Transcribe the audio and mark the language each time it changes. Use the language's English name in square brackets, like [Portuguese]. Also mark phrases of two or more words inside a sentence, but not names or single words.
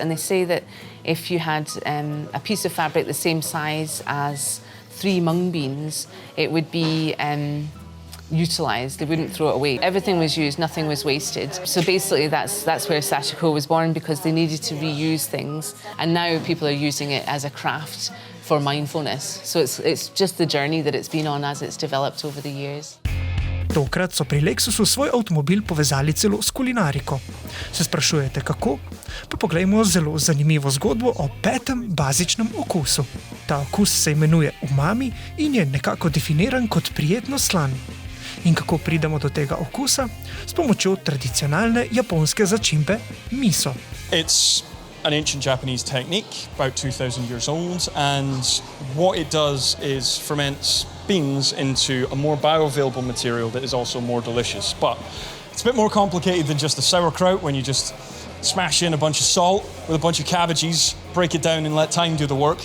[English] And they say that if you had a piece of fabric the same size as 3 mung beans, it would be utilised. They wouldn't throw it away. Everything was used, nothing was wasted. So basically that's where sashiko was born, because they needed to reuse things. And now people are using it as a craft for mindfulness. So it's just the journey that it's been on as it's developed over the years. [Slovenian] Tokrat so pri Lexusu svoj avtomobil povezali celo s kulinariko. Se sprašujete, kako? Pa poglejmo zelo zanimivo zgodbo o 5. bazičnem okusu. Ta okus se imenuje umami in je nekako definiran kot prijetno slan. In kako pridemo do tega okusa? S pomočjo tradicionalne japonske začimbe miso. [English] It's an ancient Japanese technique, about 2,000 years old, and what it does is ferments beans into a more bioavailable material that is also more delicious. But it's a bit more complicated than just a sauerkraut when you just smash in a bunch of salt with a bunch of cabbages, break it down and let time do the work.